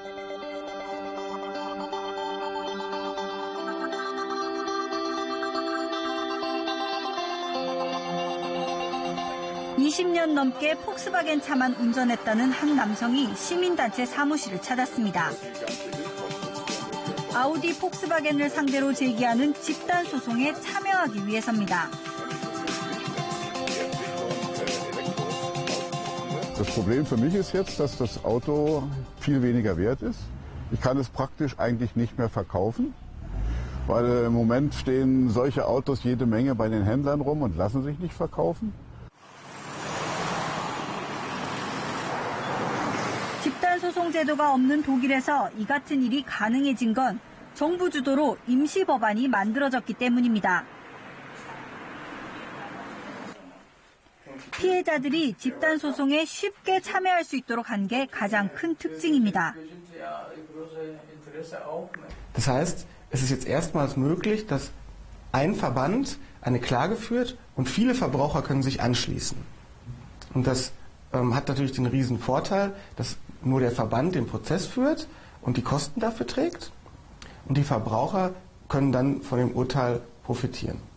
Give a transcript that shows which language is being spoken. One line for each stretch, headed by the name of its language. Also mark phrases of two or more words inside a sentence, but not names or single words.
Korean: (20년) 넘게 폭스바겐 차만 운전했다는 한 남성이 시민단체 사무실을 찾았습니다. 아우디 폭스바겐을 상대로 제기하는 집단 소송에 참여하기 위해서입니다.
German: Das Problem für mich ist jetzt, dass das Auto viel weniger wert ist. Ich kann es praktisch eigentlich nicht mehr verkaufen, weil im Moment stehen solche Autos jede Menge bei den Händlern rum und lassen sich nicht verkaufen.
Korean: 집단소송 제도가 없는 독일에서 이 같은 일이 가능해진 건 정부 주도로 임시법안이 만들어졌기 때문입니다. 피해자들이 집단소송에 쉽게 참여할 수 있도록 한 게 가장 큰 특징입니다.
German: Das heißt, es ist jetzt erstmals möglich, dass ein Verband eine Klage führt und viele Verbraucher können sich anschließen. Und das hat natürlich den riesen Vorteil, dass nur der Verband den Prozess führt und die Kosten dafür trägt und die Verbraucher können dann von dem Urteil profitieren.